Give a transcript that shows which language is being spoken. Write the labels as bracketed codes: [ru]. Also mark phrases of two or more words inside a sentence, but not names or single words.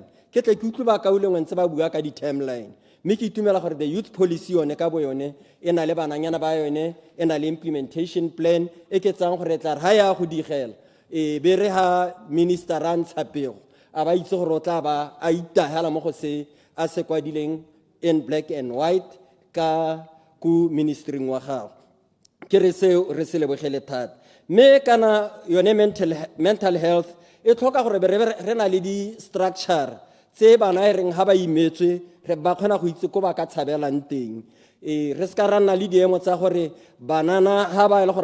[tn] Ke tle ke utlwe ba kaulengwe ntse ba bua ka di-timeline mme ke itumela gore [en] the youth policy [tn] yone ka bo yone e na le bananyana ba yone e na le [en] implementation plan [tn] e ke tsang gore tla re ha ya go digela be re ha minister a ntsha pego a ba itse gore o tla ba a itagela mo go se a se kwadileng [en] in black and white [tn] ka ku ministering wa gago ke re se re lebogele thata mme kana yone mental health e tlhoka gore re na le di-structure tse bana e reng ha ba imetswe re ba kgona go itse ko ba ka tshabelang teng re ska ra nna le diemo tsa gore banana ha ba e le gore